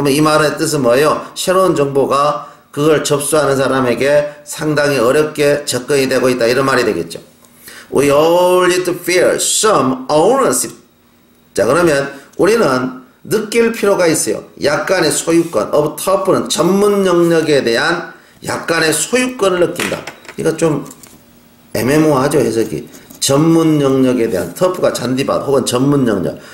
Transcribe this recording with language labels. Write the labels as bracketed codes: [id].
[ko] 그러면 이 말의 뜻은 뭐예요? 새로운 정보가 그걸 접수하는 사람에게 상당히 어렵게 접근이 되고 있다, 이런 말이 되겠죠. [en] We all need to feel some ownership. [ko] 자, 그러면 우리는 느낄 필요가 있어요. 약간의 소유권. of tough는 전문 영역에 대한 약간의 소유권을 느낀다. 이거 좀 애매모호하죠, 해석이. 전문 영역에 대한, tough가 잔디밭 혹은 전문 영역.